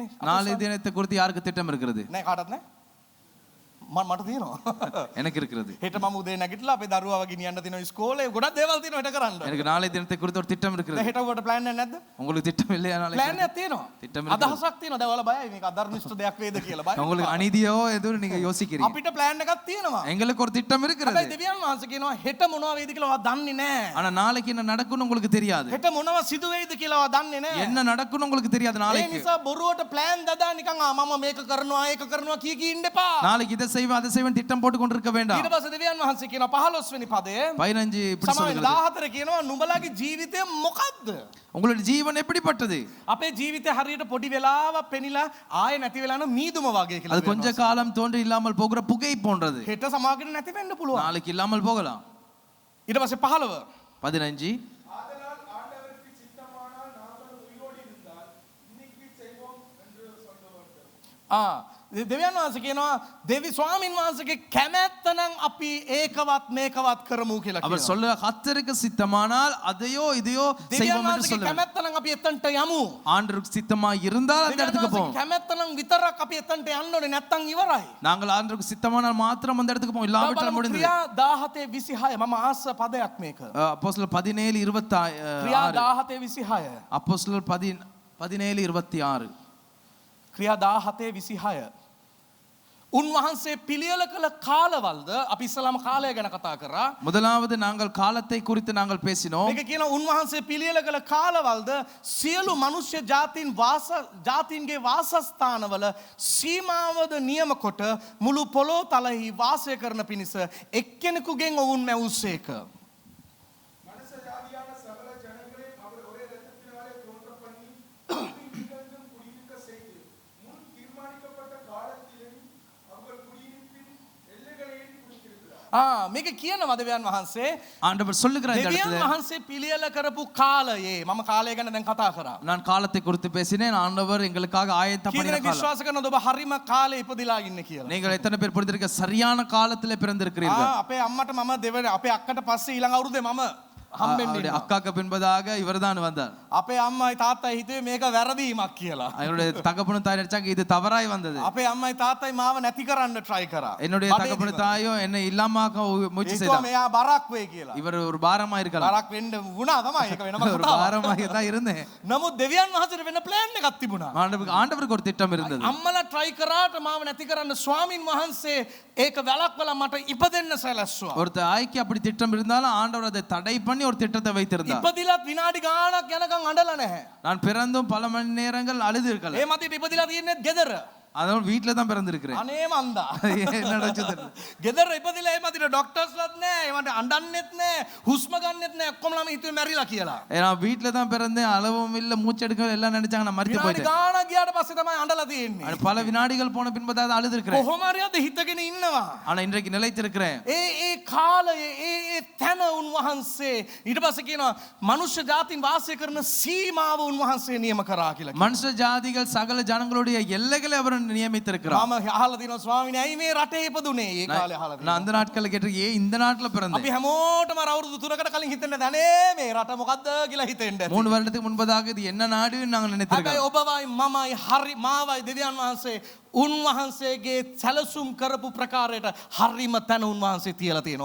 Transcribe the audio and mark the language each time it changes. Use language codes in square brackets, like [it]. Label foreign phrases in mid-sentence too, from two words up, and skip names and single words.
[ta] நாளை தினத்தை குறித்து யாருக்கு திட்டம் இருக்கிறது? [si] නෑ කාටවත් නෑ. මට තියෙනවා. [ta] எனக்கு இருக்கிறது. [si] හෙට මම උදේ නැගිටලා අපේ දරුවාව ගෙනියන්න තියෙනවා ඉස්කෝලේ. ගොඩක් දේවල් තියෙනවා හෙට කරන්න. [ta] எனக்கு நாளை தினத்தை குறித்து ஒரு திட்டம் இருக்கிறது. [si] හෙට ඔබට ප්ලෑන් එකක් නැද්ද? [ta] உங்களுக்கு திட்டம் இல்லையா நாளைக்கு? [si] ප්ලෑන් එකක් තියෙනවා. [ta] திட்டம் இருக்கிறது. [si] අදහසක් තියෙනවා. දැන් ඔයාලා බයයි මේක අධර්මිෂ්ඨ දෙයක් වේද කියලා බයයි. [ta] உங்களுக்கு அநீதியோ எதுவும் நீங்க யோசிக்கிறீங்க. [si] අපිට ප්ලෑන් එකක් තියෙනවා. [ta] எங்களுக்கு ஒரு திட்டம் இருக்கிறது. [si] හැබැයි දෙවියන් වහන්සේ කියනවා හෙට මොනවා වේද කියලා ඔයා දන්නේ නැහැ. [ta] ஆனா நாளைக்கு என்ன நடக்கும்னு உங்களுக்கு தெரியாது. [si] හෙට මොනවා සිදු වෙයිද කියලා ඔයා දන්නේ නැහැ. [ta] என்ன நடக்கும்னு உங்களுக்கு தெரியாது [si] ඒ [ta] நாளைக்கு. [si] නිසා බොරුවට ප්ලෑන් දදා නිකන් මම මේක කරනවා ඒක කරනවා කී ඉන්න එපා. [ta] நாளைக்கு இதை செய்வேன் அதை செய்வேன் திட்டம் போட்டு கொண்டிருக்க வேண்டாம். [si] ඊට පස්සේ දෙවියන් වහන්සේ කියනවා 15 වෙනි පදයේ [ta] 15 இப்படி [si] සමාවෙන් [ta] சொல்கிறது. [si] 14 කියනවා නුඹලාගේ ජීවිතය මොකද්ද? [ta] உங்களுடைய ஜீவன் எப்படிப்பட்டது? [si] අපේ ජීවිතය හරියට පොඩි වෙලාවක් පෙනිලා ආයෙ නැති වෙලා යන මීදුම වගේ කියලා. [ta] அது கொஞ்ச காலம் தோன்றி இல்லாமல் போகிற புகை போன்றது. [si] හෙට සමාගයට නැති වෙන්න පුළුවන්. [ta] நாளைக்கு இல்லாமல் போகலாம். [si] ඊට පස්සේ 15 15 [ta] ஆதலால் ஆண்டவருக்கு சித்தமானால் நாங்கள் உயிரோடு இருந்தால் இன்னைக்கு செய்வோம் என்று சொல்ல வேண்டும். [si] දෙවියන් වහන්සේ කියනවා දෙවි ස්වාමින් වහන්සේගේ කැමැත්තනම් අපි ඒකවත් මේකවත් කරමු කියලා [ta] அவர் [si] කියනවා. [ta] சொல்ல கர்த்தருக்கு சித்தமானால் அதையோ இதையோ [si] දෙවියන් [ta] செய்வோம் என்று [si] වහන්සේගේ [ta] சொல்லுவார். [si] කැමැත්තනම් අපි එතනට යමු. [ta] ஆண்டவருக்கு சித்தமா இருந்தால் அந்த [si] දෙවියන් [ta] இடத்துக்கு [si] වහන්සේගේ [ta] போவோம். [si] කැමැත්තනම් විතරක් අපි එතනට යන්න ඕනේ නැත්තම් ඉවරයි. [ta] நாங்கள் ஆண்டவருக்கு சித்தமானால் மாத்திரம் அந்த இடத்துக்கு போவோம். இல்லாவிட்டால் முடிந்தது. [si] ක්‍රියා 17:26 මම ආස පදයක් මේක. [ta] அப்போஸ்தலர் 17:26 [si] ක්‍රියා 17:26 [ta] அப்போஸ்தலர் 17:26 [si] ක්‍රියා 17:26 උන්වහන්සේ පිළියෙල කළ කාලවලද අපි ඉස්සලාම කාලය ගැන කතා කරා. [ta] முதலாவது நாங்கள் காலத்தை குறித்து நாங்கள் பேசினோம். [si] මේක කියන උන්වහන්සේ පිළියෙල කළ කාලවලද සියලු මනුෂ්‍ය ජාතීන්ගේ වාසස්ථානවල සීමාවද නියම කොට මුළු පොළොව තලෙහි වාසය කරන පිණිස එක්කෙනෙකුගෙන් ඔවුන් මැවුසේක. [ta] மனுஷ ஜாதியான சகல ஜனங்களையும் அவர் ஒரே இரத்தத்தினாலே தோன்ற பண்ணி வீடெங்கும் குடியிருக்க செய்து முன் தீர்மானிக்கப்பட்ட காலத்திலும் அவர்கள் குடியிருப்பின் எல்லைகளையும் குறித்திருக்கிறார். [si] මේක කියනවා දෙවියන් වහන්සේ [ta] ஆண்டவர் சொல்லுகிறார் இந்த [si] දෙවියන් [ta] இடத்துல. [si] වහන්සේ පිළියෙල කරපු කාලයේ මම කාලය ගැන දැන් කතා කරා. [ta] நான் காலத்தை குறித்து பேசினேன். ஆண்டவர் எங்களுக்காக ஆயத்தம் பண்ணின [si] කීදෙනෙක් [ta] காலம். [si] විශ්වාස කරනවද ඔබ හරිම කාලේ ඉපදිලා ඉන්නේ කියලා? [ta] நீங்கள் எத்தனை பேர் புரிந்திருக்க சரியான காலத்திலே பிறந்திருக்கிறீர்கள். [si] අපේ අම්මට මම දෙවෙනි අපේ අක්කට පස්සේ ඊළඟ අවුරුද්දේ මම හම්බෙන්නේ [ta] அவருடைய [si] ඉන්නවා. [ta] அக்காக்கு பின்பதாக இவர்தான் வந்தார். [si] අපේ අම්මයි තාත්තයි හිතුවේ මේක වැරදීමක් කියලා. [ta] அவருடைய தகப்பனும் தாய் நினைச்சாங்க இது தவறாய் வந்தது. [si] අපේ අම්මයි තාත්තයි මාව නැති කරන්න try කරා. [ta] என்னுடைய தகப்பனும் தாயும் என்னை இல்லாமாக்க முயற்சி [si] ඒකෝ [ta] செய்தார். [si] මෙයා බරක් වෙයි කියලා. [ta] இவர் ஒரு பாரமா இருக்கலாம். [si] බරක් වෙන්න වුණා තමයි. ඒක වෙනම [ta] ஒரு [si] කතාවක්. [ta] பாரமாக தான் இருந்தேன். [si] නමුත් දෙවියන් වහන්සේට වෙන plan එකක් තිබුණා. [ta] ஆண்டவருக்கு ஒரு திட்டம் இருந்தது. [si] අම්මලා try කරාට මාව නැති කරන්න ස්වාමින් වහන්සේ ඒක වැළක්වලා මට ඉපදෙන්න සැලැස්සුවා. [ta] ஒரு தாய்க்கு அப்படி திட்டம் இருந்தாலும் ஆண்டவர் அதை தடை பண்ணி ஒரு திட்டத்தை வைத்திருந்தார். [si] ඉපදිලත් විනාඩි ගාණක් යනකම් අඬලා නැහැ. [ta] நான் பிறந்தும் பல மணி நேரங்கள் அழுது இருக்கலாம். [si] ඒ මතිට ඉපදිලා තියෙන්නේ ගෙදර. [ta] அதனால வீட்டுல தான் பிறந்திருக்கிறேன். [si] අනේ මන්දා. [ta] என்ன நடக்குது? [si] ගෙදර ඉපදිලා ඒ මතිට ඩොක්ටර්ස්ලත් නැහැ. ඒවට අඬන්නෙත් නැහැ. හුස්ම ගන්නෙත් නැහැ. ඔක්කොම ළම හිතුවේ මැරිලා කියලා. [ta] நான் வீட்டுல தான் பிறந்தேன். அளவும் இல்ல மூச்சு எடுக்க எல்லாம் நினைச்சாங்க நான் மரித்து [si] විනාඩි [ta] போயிட்டேன். [si] ගාණක් ගියාට පස්සේ තමයි අඬලා තියෙන්නේ. [ta] ஆனா பல வினாடிகள் போன பின்பு தான் அழுது இருக்கிறேன். [si] කොහොම හරි අද හිතගෙන ඉන්නවා. [ta] ஆனா இன்றைக்கு நிலைத்திருக்கிறேன். [si] ඒ කාලයේ ඒ තැන උන්වහන්සේ ඊට පස්සේ කියනවා මනුෂ්‍ය ජාතින් වාසය කරන සීමාව උන්වහන්සේ නියම කරා කියලා. [ta] மனுஷ ஜாதிகள் சகல ஜனங்களுடைய எல்லைகளை அவர் நியமித்திருக்கிறார். [si] මම අහලා තියෙනවා ස්වාමීනි ඇයි මේ රටේ ඉපදුනේ? ඒ කාලේ අහලා [ta] நான் [si] තියෙනවා. [ta] அந்த நாட்கள்ல கேட்டிருக்கேன் இந்த நாட்டுல [si] අපි [ta] பிறந்தேன். [si] හැමෝටම අර අවුරුදු 3කට කලින් හිතෙන්නේ නැනේ මේ රට මොකද්ද කියලා හිතෙන්නේ. [ta] 3 வருடத்துக்கு முன்பதாக இது என்ன நாடுன்னு நாங்கள் [si] හැබැයි [ta] நினைத்திருக்கோம். [si] ඔබවයි මමයි හරි මාවයි දෙවියන් වහන්සේ උන්වහන්සේගේ සැලසුම් කරපු ප්‍රකාරයට හරිම තැන උන්වහන්සේ තියලා තියෙනවා.